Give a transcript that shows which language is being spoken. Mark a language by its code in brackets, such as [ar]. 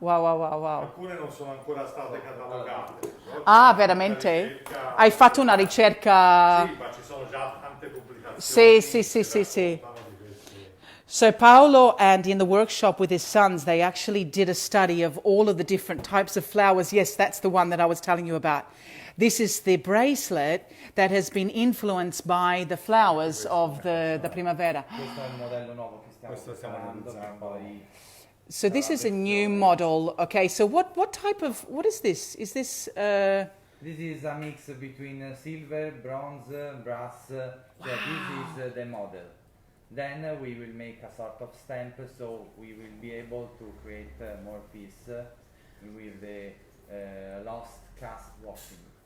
[it] Alcune non sono ancora state catalogate. Ah, veramente? Hai fatto una ricerca... Sì, ma ci sono già tante pubblicazioni. Sì. [en] So Paolo, and in the workshop with his sons, they actually did a study of all of the different types of flowers. Yes, that's the one that I was telling you about. This is the bracelet that has been influenced by the flowers of the primavera. [it] Questo è il modello nuovo che stiamo preparando, che poi [en] So this is a new model. Okay, so what is this? Is this... This is a mix between silver, bronze, brass. So this is the model. Then we will make a sort of stamp, so we will be able to create more piece with the lost cast washing.